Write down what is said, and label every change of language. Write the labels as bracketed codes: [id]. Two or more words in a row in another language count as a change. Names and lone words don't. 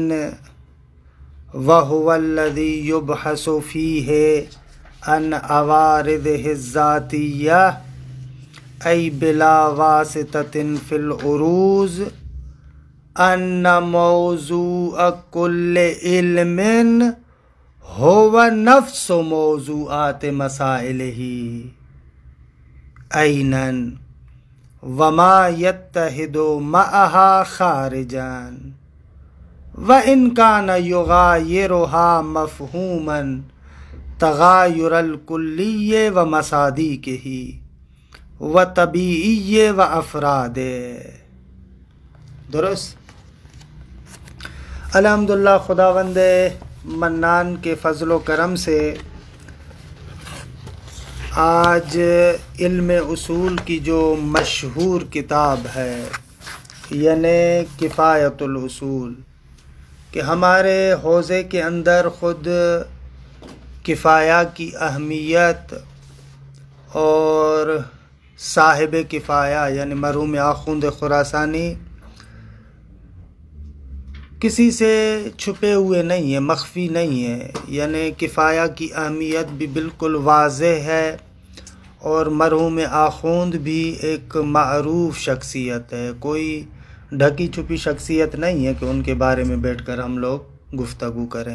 [ar] وهو الذی یبحث فیہ عن عوارضہ الذاتیہ ای بلا واسطۃ فی العروض ان موضوع کل علم هو نفس موضوعات مسائلہ عینا وما يتحد معها خارجا وإن كان يغايرها مفهوما تغایر الکلی و مصادیقہ و طبیعی و افراد. [ur] درست. الحمدللہ خداوند منان کے فضل و کرم سے آج علم اصول کی جو مشہور کتاب ہے یعنی کفایت الاصول، کہ ہمارے حوزے کے اندر خود کفایہ کی اہمیت اور صاحب کفایہ یعنی مرحوم آخوند خراسانی کسی سے چھپے ہوئے نہیں ہیں، مخفی نہیں ہے، یعنی کفایہ کی اہمیت بھی بالکل واضح ہے اور مرحوم آخوند بھی ایک معروف شخصیت ہے، کوئی ڈھکی چھپی شخصیت نہیں ہے کہ ان کے بارے میں بیٹھ کر ہم لوگ گفتگو کریں.